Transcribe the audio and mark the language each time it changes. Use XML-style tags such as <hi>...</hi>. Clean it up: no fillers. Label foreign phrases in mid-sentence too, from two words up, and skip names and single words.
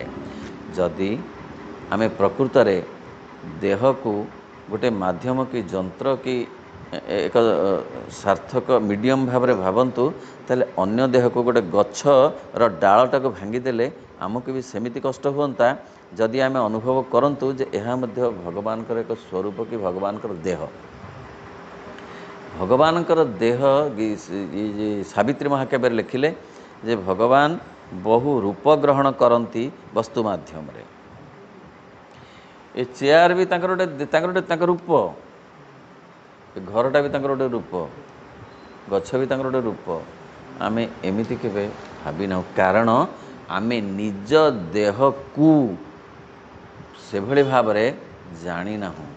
<or>ଯଦି ଆମେ ପ୍ରକୃତରେ ଦେହକୁ ଗୋଟେ ମାଧ୍ୟମ କି ଯନ୍ତ୍ର କି ଏକ ସାର୍ଥକ ମିଡ଼ିୟମ୍ ଭାବରେ ଭାବନ୍ତୁ, ତାହେଲେ ଅନ୍ୟ ଦେହକୁ ଗୋଟେ ଗଛର ଡାଳଟାକୁ ଭାଙ୍ଗିଦେଲେ ଆମକୁ ବି ସେମିତି କଷ୍ଟ ହୁଅନ୍ତା ଯଦି ଆମେ ଅନୁଭବ କରନ୍ତୁ ଯେ ଏହା ମଧ୍ୟ ଭଗବାନଙ୍କର ଏକ ସ୍ୱରୂପ କି ଭଗବାନଙ୍କର ଦେହ। ଭଗବାନଙ୍କର ଦେହ ସାବିତ୍ରୀ ମହାକାବ୍ୟ ଲିଖିଲେ ଯେ ଭଗବାନ ବହୁ ରୂପ ଗ୍ରହଣ କରନ୍ତି ବସ୍ତୁ ମାଧ୍ୟମରେ। ଏ ଚେୟାର ବି ତାଙ୍କର ରୂପ, ଘରଟା ବି ତାଙ୍କର ଗୋଟେ ରୂପ, ଗଛ ବି ତାଙ୍କର ଗୋଟେ ରୂପ। ଆମେ ଏମିତି କେବେ ଭାବି ନା, କାରଣ ଆମେ ନିଜ ଦେହକୁ ସେ ଭଲି ଭାବରେ ଜାଣି ନା।</or>